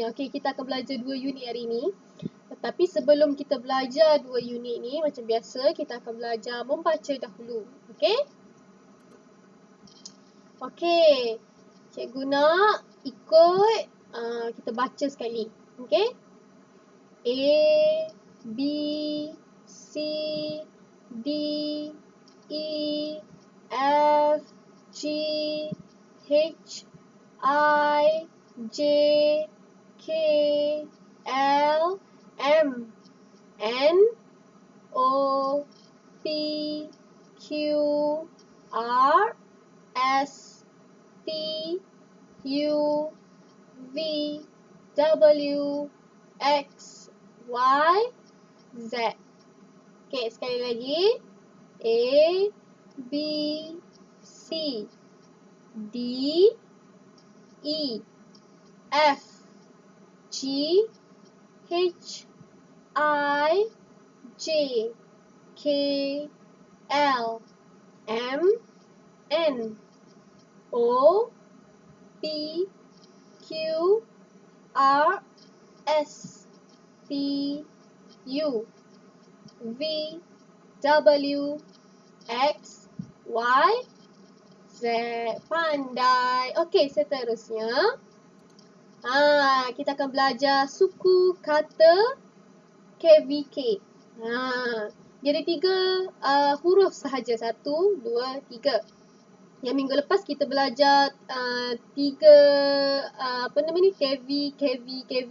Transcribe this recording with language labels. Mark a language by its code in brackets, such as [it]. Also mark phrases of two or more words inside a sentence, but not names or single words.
[ms] Okey, kita akan belajar 2 unit hari ini. Tetapi sebelum kita belajar 2 unit ni, macam biasa kita akan belajar membaca dahulu. Okey? Okey, cikgu nak ikut kita baca sekali. Okey? A, B, C, D, E, F, G, H, I, J, K, L, M, N, O, P, Q, R, S, T, U, V, W, X, Y, Z. Okey, sekali lagi. A, B, C, D, E, F, G, H, I, J, K, L, M, N, O, P, Q, R, S, T, U, V, W, X, Y, Z. Pandai. Okey, seterusnya. Kita akan belajar suku kata KVK. Dia ada 3 huruf sahaja. 1, 2, 3. Yang minggu lepas kita belajar 3 KV.